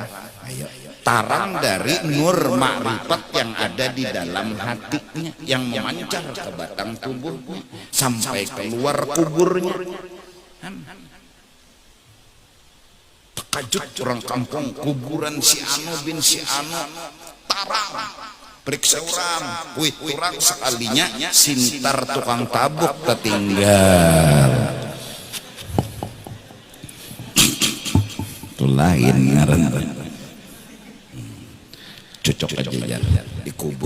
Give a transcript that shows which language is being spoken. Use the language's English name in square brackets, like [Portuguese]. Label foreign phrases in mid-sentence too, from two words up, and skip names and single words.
[Indonesian] Ayo, tarang dari nur makrifat yang ada di dalam hatinya, yang memancar ke batang tubuhnya sampai keluar kuburnya. Terkejut orang kampung, kuburan si Anu bin si Anu tarang. [Banjar] Periksa orang, wih orang sekalinya sintar tukang tabuk tertinggal. Itu lain ngaran. [Indonesian] Cocok aja ya, dikubur.